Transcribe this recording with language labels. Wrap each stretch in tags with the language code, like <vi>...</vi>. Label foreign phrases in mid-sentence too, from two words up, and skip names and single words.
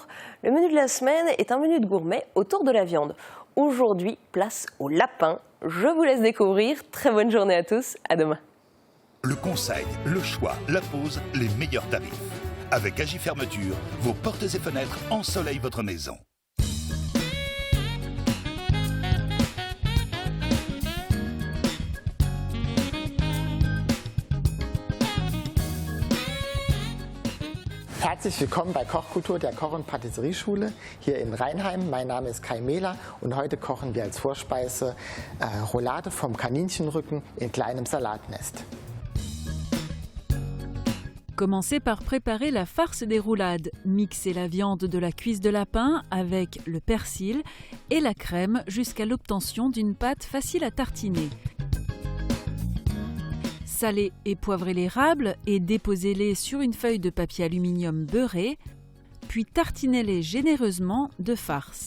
<fr>Le menu de la semaine est un menu de gourmet autour de la viande. Aujourd'hui, place au lapin. Je vous laisse découvrir. Très bonne journée à tous. À demain. Le conseil, le choix, la pause, les meilleurs tarifs. Avec Agi Fermeture, vos portes et fenêtres ensoleillent votre maison.</fr> <de>Herzlich willkommen bei Kochkultur der Koch- und Patisserieschule hier in Reinheim. Mein Name ist Kai Mehler und heute kochen wir als Vorspeise Roulade vom Kaninchenrücken in kleinem Salatnest.</de> <fr>Commencez par préparer la farce des roulades. Mixez la viande de la cuisse de lapin avec le persil et la crème jusqu'à l'obtention d'une pâte facile à tartiner. Salez et poivrez l'érable et déposez-les sur une feuille de papier aluminium beurré, puis tartinez-les généreusement de farce.</fr>